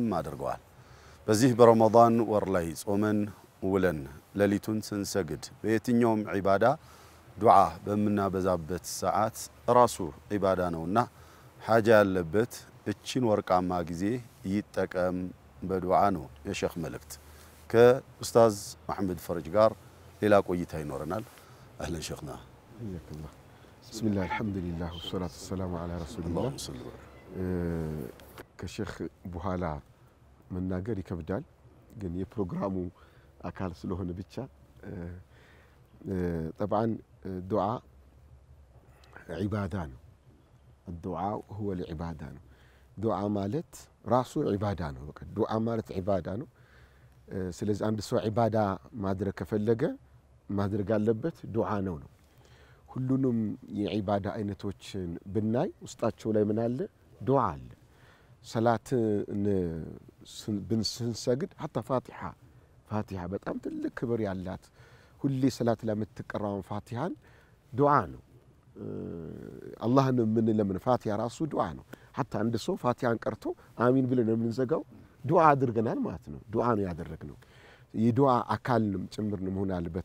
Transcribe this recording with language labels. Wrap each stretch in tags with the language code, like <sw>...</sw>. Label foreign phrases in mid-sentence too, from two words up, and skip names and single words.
<am>አድርገዋል በዚህ በረመዳን ወር ላይ ጾመን ውለን ለሊቱን ስንሰግድ በየትኛውም ዒባዳ ዱዓ በመናበዛበት ሰዓት ራሱ ዒባዳ ነውና ሐጃ ያለበት እቺን ወርቃማ ጊዜ ይጠቀም በዱዓ ነው የሼኽ መልእክት ከኡስታዝ መሐመድ ፈርጅ ጋር ሌላ ቆይታ ይኖርናል አህለን ሼኽና ይያከላህ</am> <ar>بسم الله الحمد لله والصلاة والسلام على رسول الله</ar> <am>ከሼኽ በኋላ መናገር ይከብዳል ግን የፕሮግራሙ አካል ስለሆነ ብቻ</am> <ar>طبعا دعاء عباده</ar> <am>ነው</am> <ar>الدعاء هو العباده</ar> <am>ነው دعاء ማለት ራሱ عباده ነው በቃ دعاء ማለት عباده ነው ስለዚህ አንድ ሰው عباده ማድረግ ከፈለገ ማድረግ አለበት دعاء ነው ሁሉንም የعباده አይነቶችን ብናይ ውስጣቸው ላይ ምን አለ دعاء አለ ሰላት ብንሰግድ</am> <ar>حتى فاتحه</ar> <am>በጣም ትልቅ ክብር ያላት ሁሌ ሰላት ለምትቀራው ፋቲሃን ዱዓ ነው አላህን ምን ለምን ፋቲሃ ራሱ ዱዓ ነው حتى አንድ ሰው ፋቲሃን ቀርቶ አሚን ብለን የምንዘጋው ዱዓ አድርገናል ማለት ነው ዱዓ ነው ያደረግነው የዱዓ አካልንም ጭምር ነው መሆን አለበት</am>